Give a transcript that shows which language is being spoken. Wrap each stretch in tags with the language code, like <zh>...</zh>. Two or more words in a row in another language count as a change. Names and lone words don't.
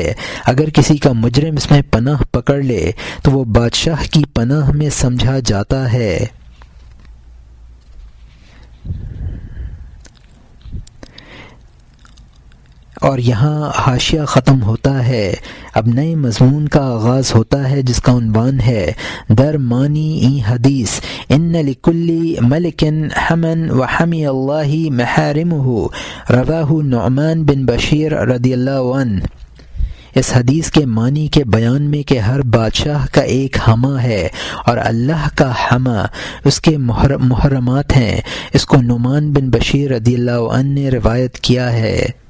<ur>اگر کسی کا مجرم اس میں پناہ پکڑ لے تو وہ بادشاہ کی پناہ میں سمجھا جاتا ہے۔ اور یہاں حاشیہ ختم ہوتا ہے، اب نئے مضمون کا آغاز ہوتا ہے جس کا عنوان ہے</ur> <fa>در معنی این حدیث</fa> <ar>ان لکل ملک حمن و حمی اللہ محارمہ، رواہ نعمان بن بشیر رضی اللہ عنہ۔</ar> <ur>اس حدیث کے معنی کے بیان میں کہ ہر بادشاہ کا ایک حما ہے اور اللہ کا حما اس کے محرمات ہیں، اس کو نعمان بن بشیر</ur> <ar>رضی اللہ عنہ</ar> <ur>نے روایت کیا ہے۔</ur>